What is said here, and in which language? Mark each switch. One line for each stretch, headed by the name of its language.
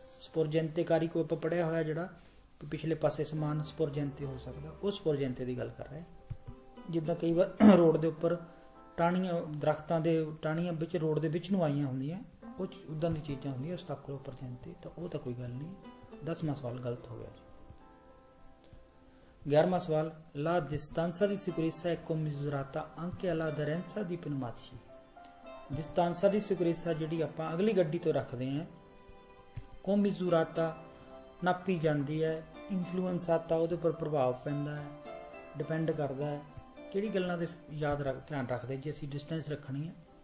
Punjabi: ਸਪੁਰਜੰਤੇਕਾਰੀ ਕੋ ਆਪਾਂ ਪੜਿਆ ਹੋਇਆ, ਜਿਹੜਾ ਪਿਛਲੇ ਪਾਸੇ ਸਮਾਨ ਸਪੁਰਜੰਤੇ ਹੋ ਸਕਦਾ, ਉਹ ਸਪੁਰਜੰਤੇ ਦੀ ਗੱਲ ਕਰ ਰਿਹਾ। ਜਿੱਦਾਂ ਕਈ ਵਾਰ ਰੋਡ ਦੇ ਉੱਪਰ ਟਾਹਣੀਆਂ, ਦਰਖਤਾਂ ਦੇ ਟਾਹਣੀਆਂ ਵਿੱਚ ਰੋਡ ਦੇ ਵਿੱਚ ਨੂੰ ਆਈਆਂ ਹੁੰਦੀਆਂ, ਉਹ ਉੱਦਾਂ ਦੀ ਚੀਜ਼ਾਂ ਹੁੰਦੀਆਂ ਸਟਾਕਲੋ ਪ੍ਰਜੰਤੇ, ਤਾਂ ਉਹ ਤਾਂ ਕੋਈ ਗੱਲ ਨਹੀਂ। 10ਵਾਂ ਸਵਾਲ ਗਲਤ ਹੋ ਗਿਆ ਜੀ। 11ਵਾਂ ਸਵਾਲ,
Italian: ਲਾ distanza di sicurezza è commisurata anche alla aderenza di pneumatici। distanza di sicurezza
Punjabi: ਜਿਹੜੀ ਆਪਾਂ ਅਗਲੀ ਗੱਡੀ ਤੋਂ ਰੱਖਦੇ ਹਾਂ, commisurata ਨਾਪੀ ਜਾਂਦੀ ਹੈ, ਇਨਫਲੂਐਂਸਾਤਾ ਉਹਦੇ ਉੱਪਰ ਪ੍ਰਭਾਵ ਪੈਂਦਾ ਹੈ, ਡਿਪੈਂਡ ਕਰਦਾ ਹੈ ਕਿਹੜੀ ਗੱਲਾਂ ਦੇ ਧਿਆਨ ਰੱਖਦੇ ਜੇ ਅਸੀਂ ਡਿਸਟੈਂਸ ਰੱਖਣੀ ਹੈ।